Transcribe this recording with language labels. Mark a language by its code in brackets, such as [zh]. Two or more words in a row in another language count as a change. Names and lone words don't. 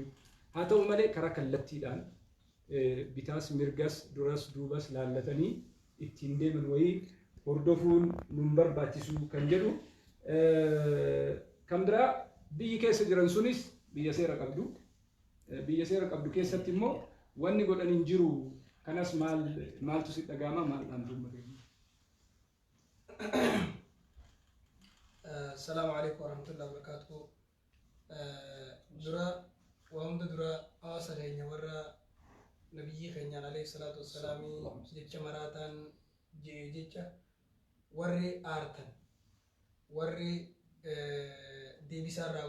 [om] Haa ta'u malee karaa kallattiidhaan bitaas mirgas duras duubas laallatanii ittiin deeman wayii hordofuun nun barbaachisu kan jedhu. Kan biraa biyyi keessa jiran sunis biyya seera qabdu. Biyya seera qabdu keessatti immoo wanni godhan hin jiru. Kanas maaltu si dhaga'ama maaldhaan dubbate. [ar] السلام عليكم ورحمة الله وبركاته. [om] Dura wahunda dura hawaasa keenya warra nabiyyi keenyaan [ar] عليه الصلاة والسلام [om] jecha maraataan jecha warri aartan warri deebisaa irraa